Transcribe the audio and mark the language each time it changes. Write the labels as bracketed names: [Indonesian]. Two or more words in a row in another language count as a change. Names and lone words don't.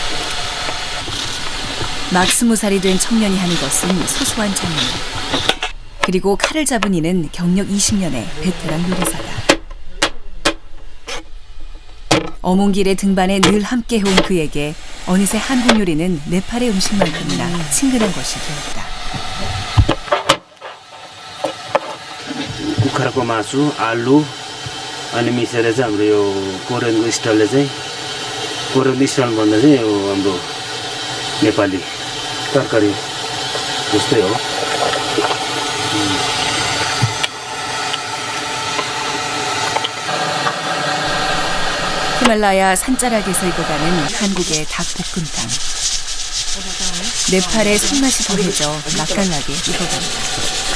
[Korean] 막 20살이 된 청년이 하는 것은 소소한 장면. 그리고 칼을 잡은 이는 경력 20년의 베테랑 요리사다. 어몽길의 등반에 늘 함께 해온 그에게 어느새 한국 요리는 네팔의 음식만큼이나 친근한 것이 되었다. [Nepali] कुखुराको मासु आलु अनि मिसेर चाहिँ हाम्रो यो कोरियनको स्टाइलले चाहिँ [English] Korean style [Nepali] भन्दा चाहिँ यो हाम्रो नेपाली तरकारी जस्तै हो. [Korean] 히말라야 산자락에서 익어가는 한국의 닭볶음탕. 네팔의 손맛이 더해져 맛깔나게 익어간다.